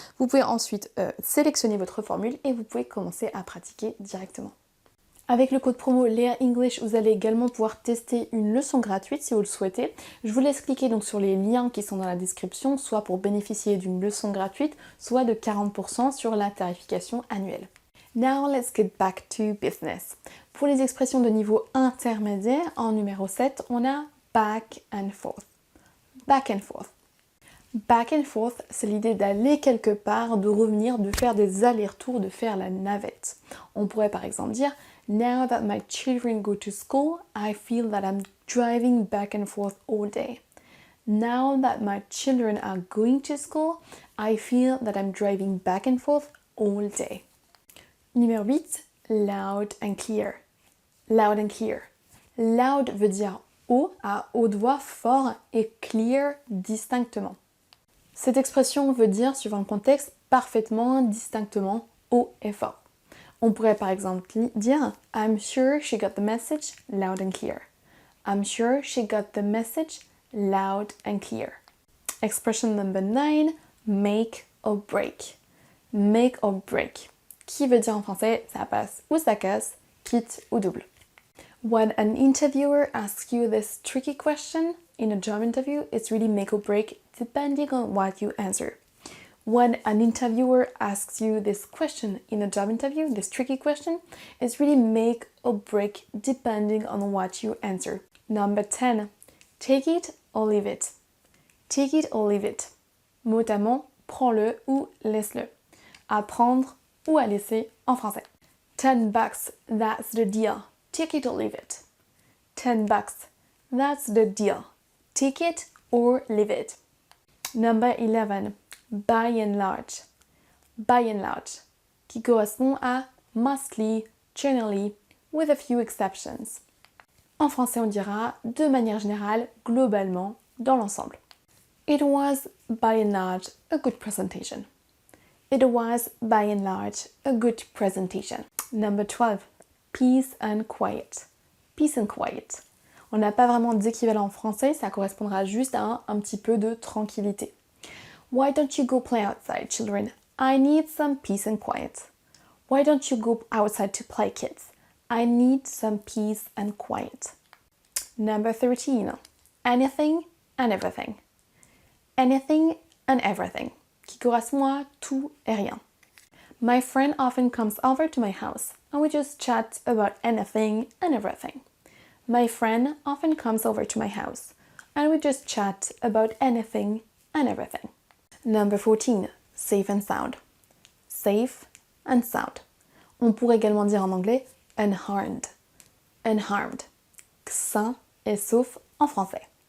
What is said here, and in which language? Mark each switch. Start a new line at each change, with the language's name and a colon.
French: Vous pouvez ensuite sélectionner votre formule et vous pouvez commencer à pratiquer directement. Avec le code promo Léa English, vous allez également pouvoir tester une leçon gratuite si vous le souhaitez. Je vous laisse cliquer donc sur les liens qui sont dans la description, soit pour bénéficier d'une leçon gratuite, soit de 40% sur la tarification annuelle.
English: Now let's get back to business.
French: Pour les expressions de niveau intermédiaire, en numéro 7, on a
English: back and forth. Back and forth. Back and forth,
French: c'est l'idée d'aller quelque part, de revenir, de faire des allers-retours, de faire la navette. On pourrait par exemple dire
English: Now that my children go to school, I feel that I'm driving back and forth all day. Now that my children are going to school, I feel that I'm driving back and forth all day. Numéro 8, loud and clear. Loud and clear.
French: Loud veut dire haut, à haute voix, fort, et clear, distinctement. Cette expression veut dire, suivant le contexte, parfaitement, distinctement, haut et fort. On pourrait par exemple dire
English: I'm sure she got the message loud and clear. I'm sure she got the message loud and clear. Expression number 9, make or break. Make or break.
French: Qui veut dire en français ça passe ou ça casse, quitte ou double.
English: When an interviewer asks you this tricky question in a job interview, it's really make or break depending on what you answer. When an interviewer asks you this question in a job interview, this tricky question, it's really make or break depending on what you answer. Number 10, take it or leave it. Take it or leave it.
French: Mot à mot, prends-le ou laisse-le. À prendre ou à laisser en français.
English: $10, that's the deal. Take it or leave it. $10, that's the deal. Take it or leave it. Number 11, by and large. By and large,
French: qui correspond à
English: mostly, generally, with a few exceptions.
French: En français, on dira de manière générale, globalement, dans l'ensemble.
English: It was, by and large, a good presentation. It was, by and large, a good presentation. Number 12, peace and quiet. Peace and quiet.
French: On n'a pas vraiment d'équivalent en français, ça correspondra juste à un petit peu de tranquillité.
English: Why don't you go play outside, children? I need some peace and quiet. Why don't you go outside to play, kids? I need some peace and quiet. Number 13, anything and everything. Anything and everything,
French: qui correspond à tout et rien.
English: My friend often comes over to my house and we just chat about anything and everything. My friend often comes over to my house and we just chat about anything and everything. Number 14, safe and sound. Safe and sound.
French: On pourrait également dire en anglais
English: unharmed. Unharmed.
French: Sain et sauf en français.